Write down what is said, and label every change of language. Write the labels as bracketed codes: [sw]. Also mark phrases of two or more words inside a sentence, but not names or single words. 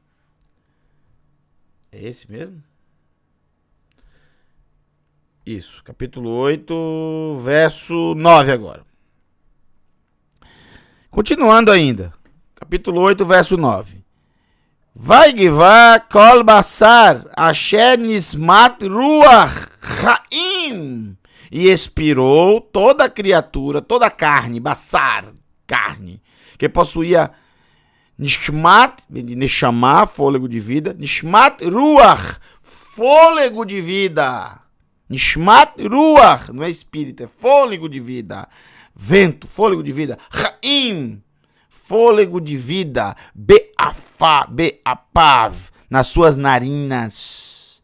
[pt] É esse mesmo? Isso, capítulo 8, verso 9 agora. Continuando ainda. Capítulo 8, verso 9. [he] ויגוע כל בשר אשר נשמת רוח חיים. [pt] E expirou toda criatura, toda carne, basar, carne, que possuía [he] נשמת, נשמה, [pt] fôlego de vida, [he] נשמת רוח, [pt] fôlego de vida. [he] נשמת רוח, [pt] não é espírito, é fôlego de vida. Vento, fôlego de vida. Chaim, fôlego de vida, be'apav, nas suas narinas.